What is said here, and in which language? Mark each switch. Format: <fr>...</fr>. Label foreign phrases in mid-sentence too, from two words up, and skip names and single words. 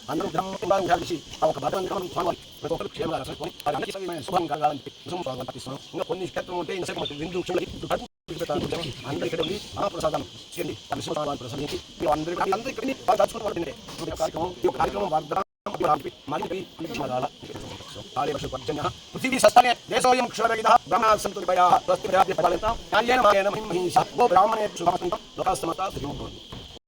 <te>అందరూ ఒక భద్రంగా శుభం కలగాలని ప్రార్థిస్తున్నాం. ఇంకా కొన్ని క్షేత్రం ఉంటే విందు అందరికీ మహాప్రసాదం చేయండి. ప్రసాదించి అందరికీ కార్యక్రమం</te> <sa>पृथ्वी सस्तने देशोऽयं क्षरविदः ब्रह्मणा सन्तु विभयाः स्वस्ति प्रजाभ्यः परिपालयतां न्यायेन मार्गेण महिमहिंसा वो ब्राह्मणे शुभमस्तु लोकाः समस्ताः सुखिनो भवन्तु।</sa>